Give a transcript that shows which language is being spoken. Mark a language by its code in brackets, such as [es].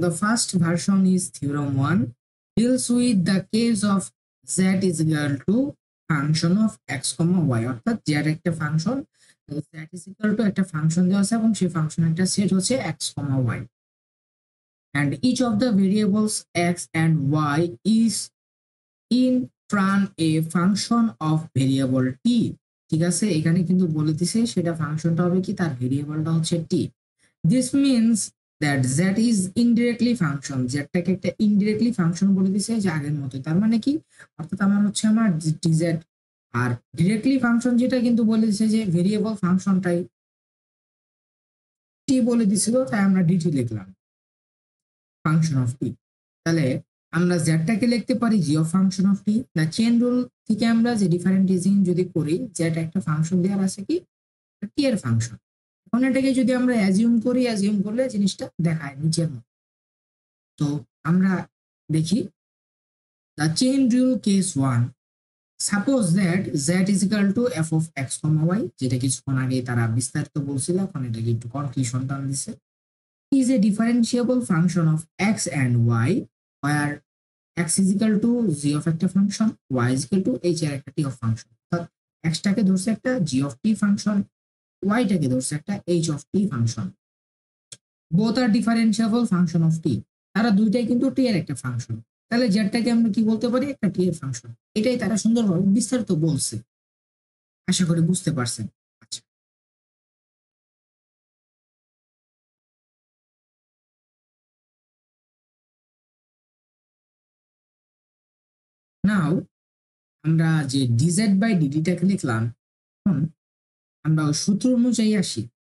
[en] The first version is theorem 1, deals with the case of z is equal to function of x, y [bn] অর্থাৎ z একটা function, z is equal to একটা function দেওয়া আছে এবং সেই function একটা set হচ্ছে [en] x, y, and each of the variables x and y is in turn a function of variable t। [bn] ঠিক আছে, এখানে কিন্তু বলে দিছে সেটা ফাংশনটা হবে কি, তার ভেরিয়েবলটা হচ্ছে t। [en] This means that z is indirectly function, [bn] zটাকে একটা ইনডিরেক্টলি ফাংশন বলে দিছে যে আগের মতো। তার মানে কি, অর্থাৎ আমার হচ্ছে আমার dz, আর ডিরেক্টলি ফাংশন যেটা কিন্তু বলে দিছে যে ভেরিয়েবল ফাংশনটাই t বলে দিছিল, তাই আমরা dt লিখলাম, ফাংশন অফ t। তাহলে আমরা জেডটাকে লিখতে পারি জি অফ ফাংশন অফ টি। না চেইন রুল থেকে আমরা যে ডিফারেন্টিয়েশন যদি করি, জেড একটা ফাংশন দেওয়ার আছে কি টি এর ফাংশন। এখন এটাকে যদি আমরা অ্যাজিউম করি, অ্যাজিউম করলে জিনিসটা দেখায় নিচের মতো। তো আমরা দেখি the chain rule case 1, suppose that z is equal to f of x, y, যেটা কিছুক্ষণ আগে তারা বিস্তারিত বলছিল, এখন এটাকে একটু কনক্লুশন টান দিছে, [en] is a differentiable function of x and y where x is equal to g of [bn] একটা function, y is equal to h এর একটা t of ফাংশন। অর্থাৎ x টাকে ধরছে একটা g of t function, y টাকে ধরছে একটা h of t function. [en] both are differentiable function of t, [bn] তারা দুইটাই কিন্তু t এর একটা ফাংশন। তাহলে z টাকে আমরা কি বলতে পারি, একটা t এর ফাংশন। এটাই তারা সুন্দরভাবে বিস্তারিত বলছে, আশা করি বুঝতে পারছেন। আচ্ছা, নাও আমরা যে dz বাই dt টাকে লিখলাম, এখন আমরা সূত্র অনুযায়ী আসি।